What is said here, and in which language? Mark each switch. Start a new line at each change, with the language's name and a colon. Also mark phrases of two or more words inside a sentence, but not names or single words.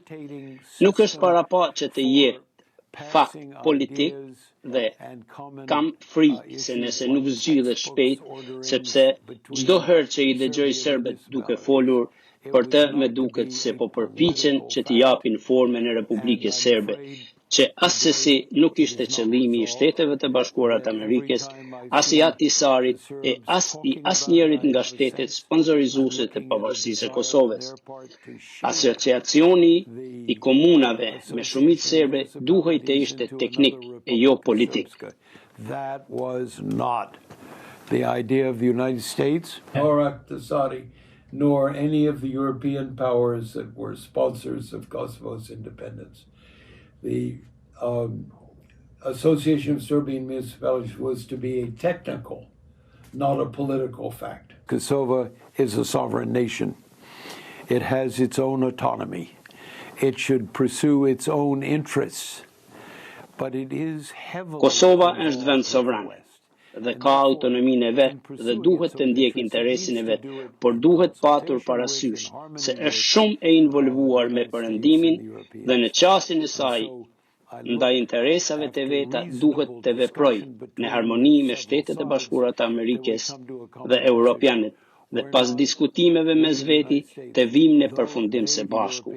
Albanian: Nuk është parapo që të jetë fakt politik dhe kam frikë se nëse nuk zgjidhet shpejt, sepse çdo herë që i dëgjoj serbët duke folur për të, me duket se po përpiqen që t'i japin formën e Republikës Serbe, që asesi nuk ishte qëllimi i Shteteve të Bashkuara të Amerikës, as i Ahtisarit e as i asnjërit nga shtetet sponsorizuese të pavarësisë së Kosovës. Asociacioni i komunave me shumicë serbe duhej të ishte teknik e jo politik.
English: That was not the idea of the United States, nor Ahtisaari, nor any of the European powers that were sponsors of Kosovo's independence. The Association of Serbian Municipalities was to be a technical, not a political fact. Kosovo is a sovereign nation. It has its own autonomy. It should pursue its own interests. But it is heavily...
Albanian: Kosova është vend sovran dhe ka autonominë e vet dhe duhet të ndjek interesin e vet, por duhet patur parasysh se është shumë e involvuar me perëndimin dhe në qasjen e saj ndaj interesave të veta duhet të veproj në harmoni me Shtetet e Bashkuara të Amerikës dhe Europianët dhe pas diskutimeve mes veti të vim në përfundim së bashku.